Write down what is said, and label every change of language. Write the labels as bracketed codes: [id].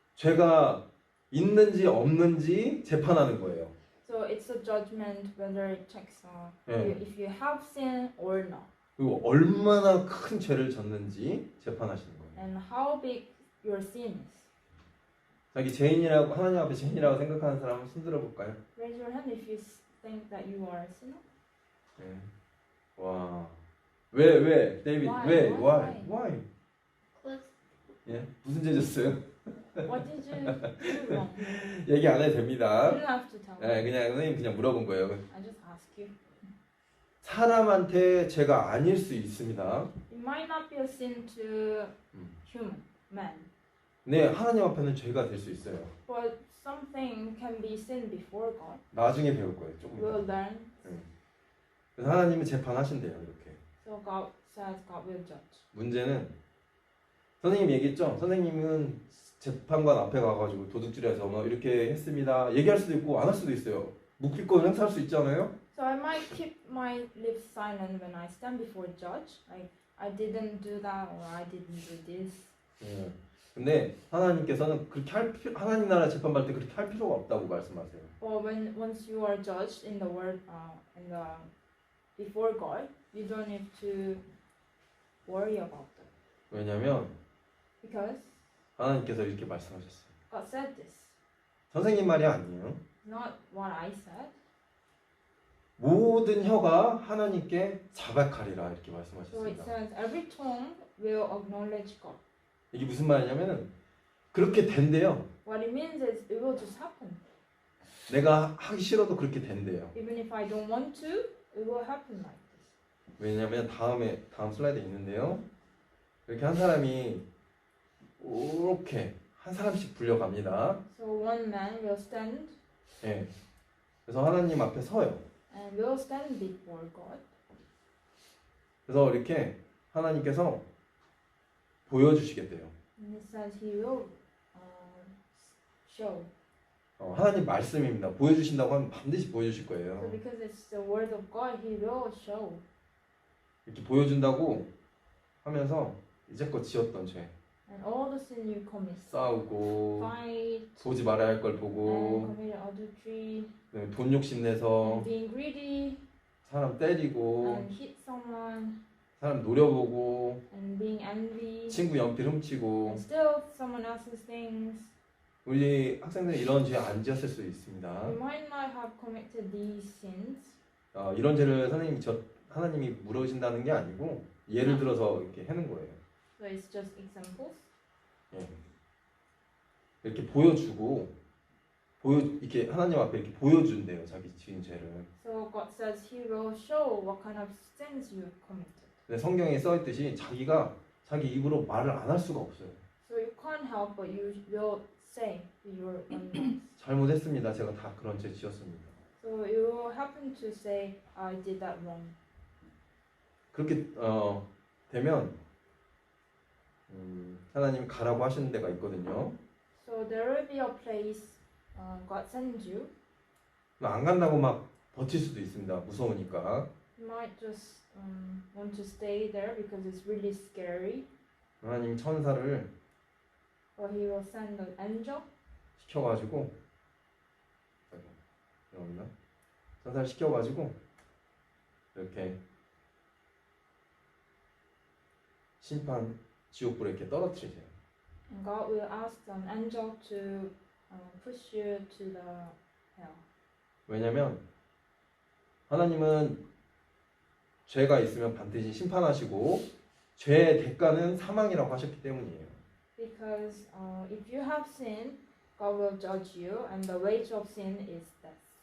[ko] 죄가 있는지 없는지 재판하는 거예요. [en] So it's a judgment whether it checks [ko] 예. [en] if you have sin or not, [ko] 그리고 얼마나 큰 죄를 졌는지 재판하시는 거예요. [en] and how big your sin is. [ko] 자기 죄인이라고 하나님 앞에 죄인이라고 생각하는 사람은 손들어 볼까요? [en] Raise your hand if you think that you are a sinner. [ko] 예. 와. 왜? 데이빗. [en] Why? [ko] 왜? [en] Why? Why? Cause [ko] 예. 무슨 죄 졌어요? [en] What did you do wrong? [ko] 얘기 안 해도 [en] You [ko] 됩니다. [en] don't have to tell [ko] 예, [en] me. [ko] 그냥 선생님 그냥 물어본 거예요. [en] I just ask you. [ko] 사람한테 죄가 아닐 수 있습니다. [en] It might not be a sin to human, man, [ko] 네, 하나님 앞에는 죄가 될 수 있어요. [en] but something can be sin before God. [ko] 나중에 배울 거예요. 조금 [en] We'll [ko] 더. [en] learn. [ko] 그래서 하나님은 재판하신대요. 이렇게. [en] So God says God will judge. [ko] 문제는 선생님 얘기했죠. 선생님은 재판관 앞에 가가지고 도둑질해서 뭐 이렇게 했습니다. 얘기할 수도 있고 안 할 수도 있어요. 묵비권 행사할 수 있잖아요. [en] So I might keep my lips silent when I stand before a judge, like I didn't do that or I didn't do this. [ko] 예. 근데 하나님께서는 그렇게 하나님 나라 재판받을 때 그렇게 할 필요가 없다고 말씀하세요. [en] Or when once you are judged in the word, in the before God, you don't have to worry about that [ko] 왜냐하면 [en] because [ko] 하나님께서 이렇게 말씀하셨어요. [en] God said this. [ko] 선생님 말이 아니에요. [en] Not what I said. [ko] 모든 혀가 하나님께 자백하리라 이렇게 [en] So it [ko] 말씀하셨습니다. [en] says every tongue will acknowledge God. [ko] 이게 무슨 말이냐면은 그렇게 된대요. [en] What it means is it will just happen. [ko] 내가 하기 싫어도 그렇게 된대요. [en] Even if I don't want to, it will happen like this. [ko] 왜냐하면 다음 슬라이드에 있는데요. 이렇게 한 사람이 이렇게 한 사람씩 불려갑니다. [en] So one man will stand [ko] 예. 그래서 하나님 앞에 서요. [en] and will stand before God. [ko] 그래서 이렇게 하나님께서 보여주시겠대요. [en] And it says he will show. [ko] 하나님 말씀입니다. 보여주신다고 하면 반드시 보여주실 [en] So [ko] 거예요. [en] because it's the word of God, he will show. [ko] 이렇게 보여준다고 하면서 이제껏 지었던 죄, [en] And all the sin you commit, [ko] 싸우고 [en] fight, [ko] 보지 말아야 할 걸 [en] and [ko] 보고 [en] commit adultery, [ko] 그다음에 돈 욕심내서 [en] and being greedy, [ko] 사람 때리고 [en] and hit someone, [ko] 사람 노려보고 [en] and being envy, [ko] 친구 연필 훔치고 [en] and steal someone else's things. [ko] 우리 학생들이 이런 죄 안 지었을 수 있습니다. [en] You might not have committed these sins. [ko] 이런 죄를 하나님이 물으신다는 게 아니고 예를 들어서 이렇게 하는 거예요. [en] So it's just examples. [ko] 예. 이렇게 보여주고 이렇게 하나님 앞에 이렇게 보여준대요. 자기 지은 죄를. [en] So God says He will show what kind of sins you have committed. [ko] 근데 성경에 써 있듯이 자기가 자기 입으로 말을 안 할 수가 없어요. [en] So you can't help but you will say with your own mouth. [ko] 잘못했습니다. 제가 다 그런 죄 지었습니다. [en] So you will happen to say, I did that wrong. [ko] 그렇게 되면 하나님이 가라고 하시는 데가 있거든요. [en] So there will be a place God sends you. [ko] 안 간다고 막 버틸 수도 있습니다. 무서우니까. [en] You might just want to stay there because it's really scary. [ko] 하나님 천사를 [en] Or He will send an angel. [ko] 시켜가지고 죄송합니다. 천사를 시켜가지고 이렇게 심판 지옥불에 이렇게 떨어뜨리세요. [en] And God will ask an angel to push you to the hell. [ko] 왜냐면 하나님은 죄가 있으면 반드시 심판하시고 죄의 대가는 사망이라고 하셨기 때문이에요. [en] Because if you have sinned, God will judge you, and the wage of sin is death.